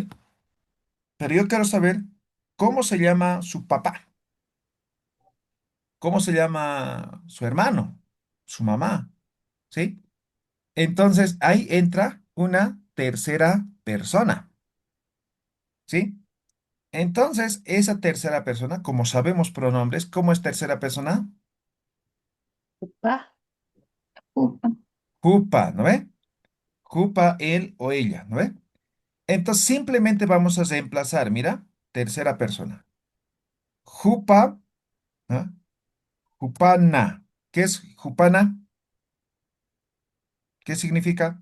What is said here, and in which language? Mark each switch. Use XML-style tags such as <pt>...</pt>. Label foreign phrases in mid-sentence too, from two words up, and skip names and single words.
<es>Pero yo quiero saber cómo se llama su papá, cómo se llama su hermano, su mamá, ¿sí? Entonces ahí entra una tercera persona, ¿sí? Entonces esa tercera persona, como sabemos pronombres, ¿cómo es tercera persona?</es> <ay>Upa. Upa. Jupa,</ay> <es>¿no ve? Jupa él o ella, ¿no ve? Entonces simplemente vamos a reemplazar, mira, tercera persona.</es> <ay>Jupa, ¿no? Jupana.</ay> <es>¿Qué es jupana? ¿Qué significa?</es>